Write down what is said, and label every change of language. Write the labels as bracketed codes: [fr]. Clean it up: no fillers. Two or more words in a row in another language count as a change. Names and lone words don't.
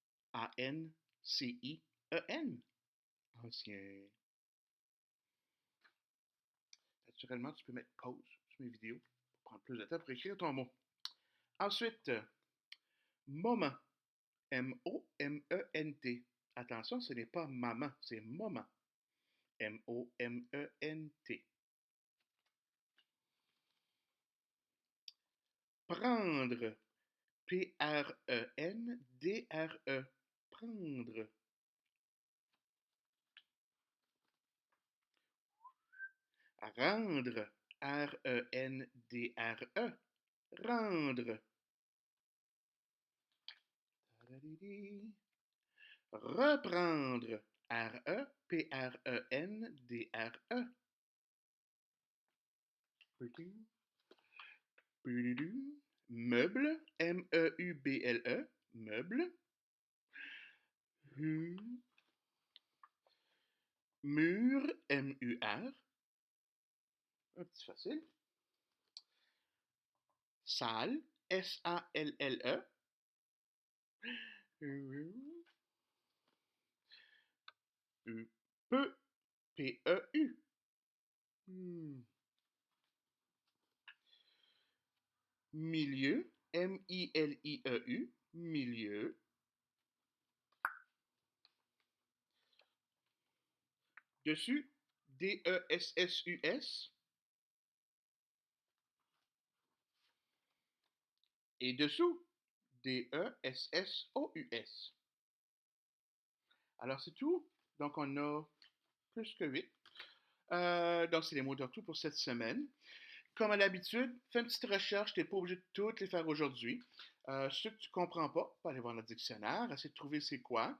[fr] A-N-C-I-E-N. Ancien. Naturellement, tu peux mettre pause sur mes vidéos pour prendre plus de temps pour écrire ton mot. Ensuite, moment. M-O-M-E-N-T. Attention, ce n'est pas maman, c'est moment. M-O-M-E-N-T. Prendre. P-R-E-N-D-R-E. Prendre. Rendre. R-E-N-D-R-E. Rendre. Reprendre. R-E-P-R-E-N-D-R-E. Meuble. M-E-U-B-L-E. Meuble. Mur. M-U-R. Un petit facile. Salle. S-A-L-L-E. Peu. P-E-U. Milieu. M-I-L-I-E-U. Milieu. Dessus. D-E-S-S-U-S. Et dessous. D-E-S-S-O-U-S. Alors, c'est tout. Donc, on a plus que 8. Donc, c'est les mots d'ortho pour cette semaine. Comme à l'habitude, fais une petite recherche. Tu n'es pas obligé de toutes les faire aujourd'hui. Ceux que tu ne comprends pas, tu peux aller voir le dictionnaire, essayer de trouver c'est quoi.